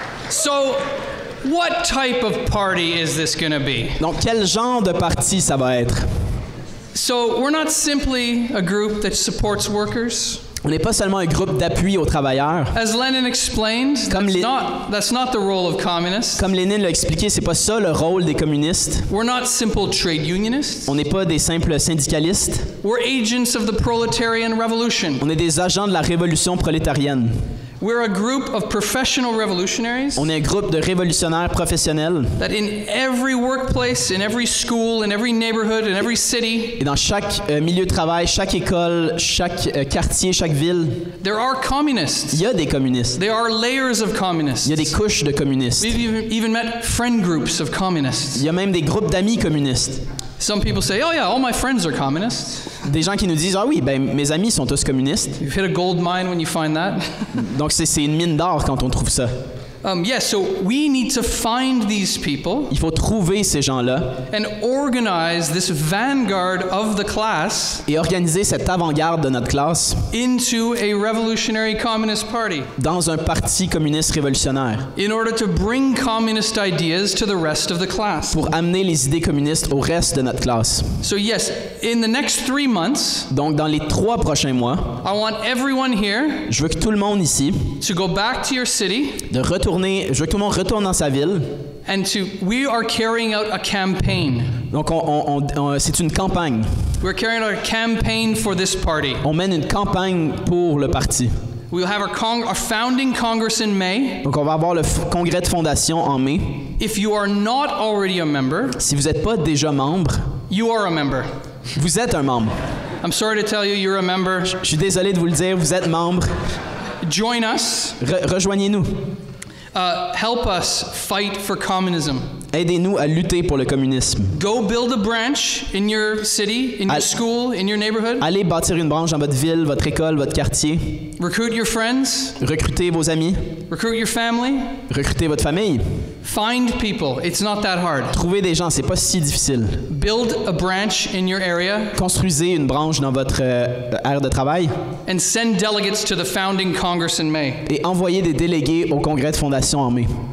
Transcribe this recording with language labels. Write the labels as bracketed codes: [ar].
[en] So, what type of party is this going to be? [fr] Donc, quel genre de parti ça va être? [en] So, we're not simply a group that supports workers. [fr] On n'est pas seulement un groupe d'appui aux travailleurs. [en] As Lenin explained, that's not the role of communists. [fr] Comme Lénine l'a expliqué, c'est pas ça le rôle des communistes. [en] We're not simple trade unionists. [fr] On n'est pas des simples syndicalistes. [en] We're agents of the proletarian revolution. [fr] On est des agents de la révolution prolétarienne. [en] We're a group of professional revolutionaries. [fr] On est un groupe de révolutionnaires professionnels. [en] That in every workplace, in every school, in every neighborhood, in every city. [fr] Et dans chaque milieu de travail, chaque école, chaque quartier, chaque ville. [en] There are communists. [fr] Il y a des communistes. [en] There are layers of communists. [fr] Il y a des couches de communistes. [en] We've even met friend groups of communists. [fr] Il y a même des groupes d'amis communistes. [en] Some people say, "Oh yeah, all my friends are communists." [fr] Des gens qui nous disent, ah oui, ben mes amis sont tous communistes. [en] You've hit a gold mine when you find that. [fr] Donc c'est une mine d'or quand on trouve ça. [en] Yes, so we need to find these people. [fr] Il faut trouver ces gens-là. [en] And organize this vanguard of the class. [fr] Et organiser cette avant-garde de notre classe. [en] Into a revolutionary communist party. [fr] Dans un parti communiste révolutionnaire. [en] In order to bring communist ideas to the rest of the class. [fr] Pour amener les idées communistes au reste de notre classe. [en] So yes, in the next 3 months. [fr] Donc dans les 3 prochains mois. [en] I want everyone here. [fr] Je veux que tout le monde ici. [en] To go back to your city. [fr] Je veux que tout le monde retourne dans sa ville. [en] And we are carrying out a campaign. [fr] Donc c'est une campagne. [en] We're carrying out a campaign for this party. [fr] On mène une campagne pour le parti. [en] We'll have our founding congress in May. [fr] Donc on va avoir le congrès de fondation en mai. [en] If you are not already a member, [fr] si vous n'êtes pas déjà membre, [en] you are a member. [fr] Vous êtes un membre. [en] I'm sorry to tell you, you're a member. [fr] Je suis désolé de vous le dire, vous êtes membre. [en] Join us. [fr] Rejoignez-nous. [en] Help us fight for communism. [fr] Aidez-nous à lutter pour le communisme. [en] Go build a branch in your city, in your school, in your neighborhood. [fr] Allez bâtir une branche dans votre ville, votre école, votre quartier. [en] Recruit your friends. [fr] Recrutez vos amis. [en] Recruit your family. [fr] Recrutez votre famille. [en] Find people. It's not that hard. [fr] Trouvez des gens, c'est pas si difficile. [en] Build a branch in your area. [fr] Construisez une branche dans votre aire de travail. [en] And send delegates to the founding congress in May. [fr] Et envoyez des délégués au congrès de fondation en mai.